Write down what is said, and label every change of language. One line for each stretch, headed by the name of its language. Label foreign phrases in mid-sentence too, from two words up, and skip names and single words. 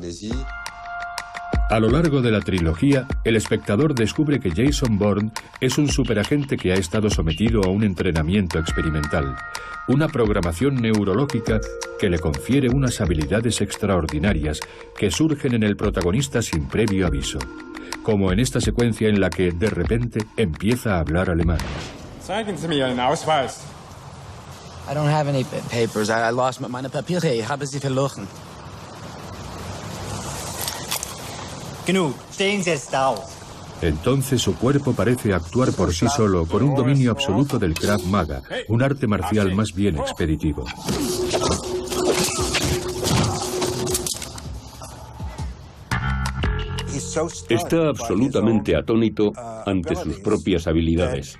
Spanish: A lo largo de la trilogía, el espectador descubre que Jason Bourne es un superagente que ha estado sometido a un entrenamiento experimental, una programación neurológica que le confiere unas habilidades extraordinarias que surgen en el protagonista sin previo aviso, como en esta secuencia en la que, de repente, empieza a hablar alemán.
German: Zeigen Sie mir Ihren Ausweis.
English: I don't have any papers. I lost
German: meine Papiere. Ich habe sie verloren. Genug. Stehen Sie jetzt auf.
Spanish: Entonces su cuerpo parece actuar por sí solo con un dominio absoluto del Krav Maga, un arte marcial más bien expeditivo. Está absolutamente atónito ante sus propias habilidades.